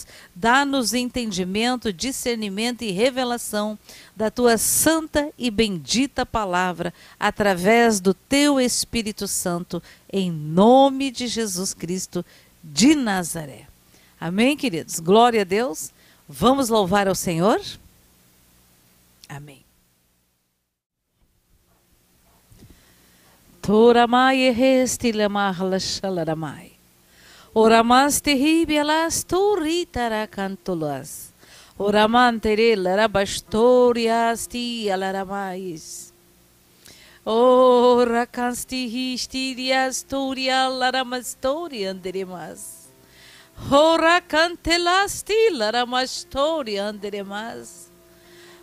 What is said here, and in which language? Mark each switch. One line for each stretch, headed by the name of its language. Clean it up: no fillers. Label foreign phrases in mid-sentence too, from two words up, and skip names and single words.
Portuguese: Dá-nos entendimento, discernimento e revelação da tua santa e bendita palavra, através do teu Espírito Santo, em nome de Jesus Cristo de Nazaré. Amém, queridos? Glória a Deus. Vamos louvar ao Senhor? Amém. Toramai restilamahlasalaramai. Oramas terríbelas turritaracantulas. Oramantere larabastorias ti alaramais. Ora canstihistirias turia laramastorian deremas. Ora cantelasti laramastorian deremas.